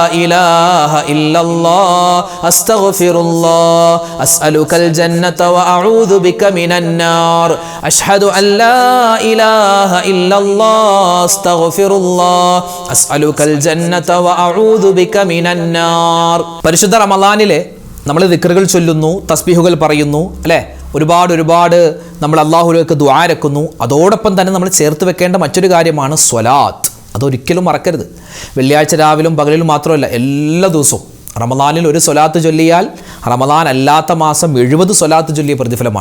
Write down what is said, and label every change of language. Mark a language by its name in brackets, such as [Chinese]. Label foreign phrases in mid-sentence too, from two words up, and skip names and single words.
[Arabic] إله إلا الله أستغفر الله أسألك الجنة وأعوذ بك من النار أشهد أن لا إله إلا الله أستغفر الله أسألك الجنة وأعوذ بك من النار. [Malayalam] പരിശുദ്ധ റമളാനിലെ നമ്മൾ ദിക്റുകൾ ചൊല്ലുന്നു, തസ്ബീഹുകൾ പറയുന്നു, അല്ലേ? ഒരുപാട് നമ്മൾ അള്ളാഹുവിലേക്ക് ദുആ രക്കുന്നു. അതോടൊപ്പം തന്നെ നമ്മൾ ചേർത്ത് വെക്കേണ്ട മറ്റൊരു കാര്യമാണ് സ്വലാത്ത്. അതൊരിക്കലും മറക്കരുത്. വെള്ളിയാഴ്ച രാവിലും പകലിലും മാത്രമല്ല, എല്ലാ ദിവസവും റമളാനിൽ ഒരു സ്വലാത്ത് ചൊല്ലിയാൽ റമളാൻ അല്ലാത്ത മാസം 70 സ്വലാത്ത് ചൊല്ലിയ പ്രതിഫലമാണ്.